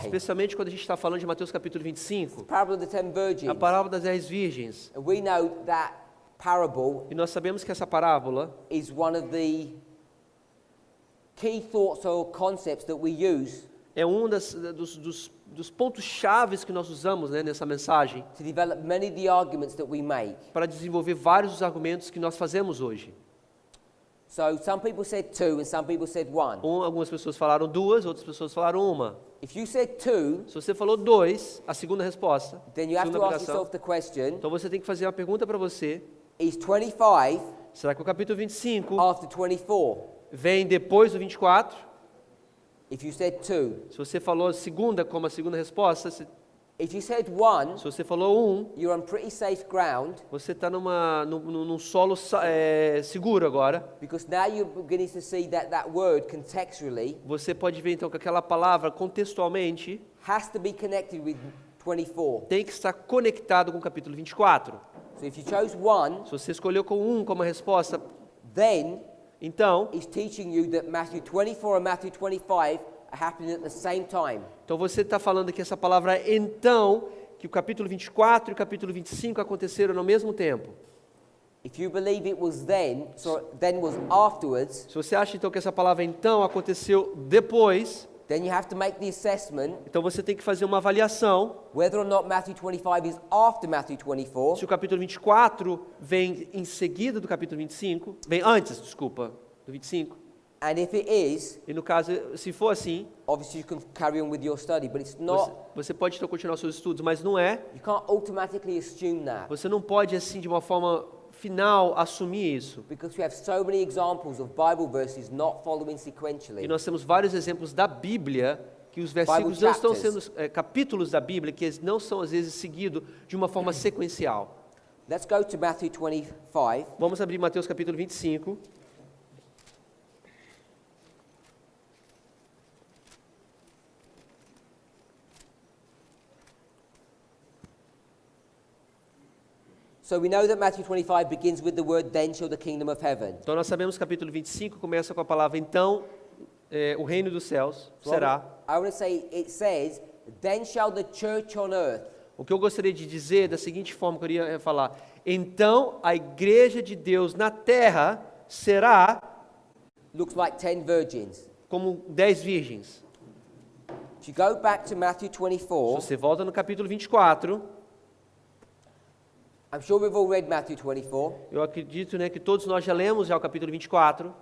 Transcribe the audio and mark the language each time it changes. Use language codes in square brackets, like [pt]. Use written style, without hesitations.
[pt] Especialmente quando a gente está falando de Mateus capítulo 25, [en] parable of the 10 a virgins. [pt] parábola das 10 virgens. [en] And we know that parable [pt] E nós sabemos que essa parábola [en] is one of the key thoughts or concepts that we use [pt] é um dos pontos chaves que nós usamos, né, nessa mensagem, [en] to develop many of the arguments that we make. [pt] para desenvolver vários dos argumentos que nós fazemos hoje. [en] So some people said two and some people said one. [pt] Algumas pessoas falaram 2, outras pessoas falaram 1. [en] If you said two, [pt] Se você falou 2, a segunda resposta, [en] then you have [pt] segunda [en] to ask [pt] aplicação, [en] yourself the question, [pt] então você tem que fazer uma pergunta para você: [en] is 25 [pt] será que o capítulo 25 [en] after 24? [pt] vem depois do 24? [en] If you said two. [pt] Se você falou segunda como a segunda resposta, se [en] If you said one, [pt] você falou 1, [en] you're on pretty safe ground [pt] você está num solo seguro agora. [en] because now you're beginning to see that that word contextually [pt] Você pode ver então que aquela palavra contextualmente [en] has to be connected with 24. [pt] tem que estar conectado com o capítulo 24. [en] So if you chose one, [pt] Se você escolheu com 1 como a resposta, [en] then [pt] então [en] it's teaching you that Matthew 24 and Matthew 25 are happening at the same time. [pt] você está falando que essa palavra então que o capítulo 24 e o capítulo 25 aconteceram no mesmo tempo. [en] If you believe it was then, so then was afterwards, [pt] Se você acha então que essa palavra então aconteceu depois, [en] then you have to make the assessment [pt] então você tem que fazer uma avaliação [en] whether or not Matthew 25 is after Matthew 24, [pt] se o capítulo 24 vem em seguida do capítulo 25, vem antes, desculpa, do 25. [en] and if it is, [pt] E no caso, se for assim, [en] obviously you can carry on with your study, but it's not, [pt] você pode então continuar seus estudos, mas não é. [en] you can't automatically assume that, [pt] Você não pode assim de uma forma final assumir isso. [en] because we have so many examples of Bible verses not following sequentially. [pt] E nós temos vários exemplos da Bíblia que os versículos não estão sendo capítulos da Bíblia que eles não são às vezes seguidos de uma forma sequencial. [en] Let's go to Matthew 25. [pt] Vamos abrir Mateus capítulo 25. [en] So we know that Matthew 25 begins with the word, then shall the kingdom of heaven. [pt] Então nós sabemos que o capítulo 25 começa com a palavra então o reino dos céus [en] So [pt] será. [en] I want to say, it says, then shall the church on earth. [pt] O que eu gostaria de dizer da seguinte forma que eu queria falar: então a igreja de Deus na terra será [en] Looks like 10 virgins. [pt] como 10 virgens. [en] If you go back to Matthew [pt] Se [en] 24, [pt] você volta no capítulo 24, [en] I'm sure we've all read Matthew 24. [pt] eu acredito que todos nós já lemos já o capítulo 24.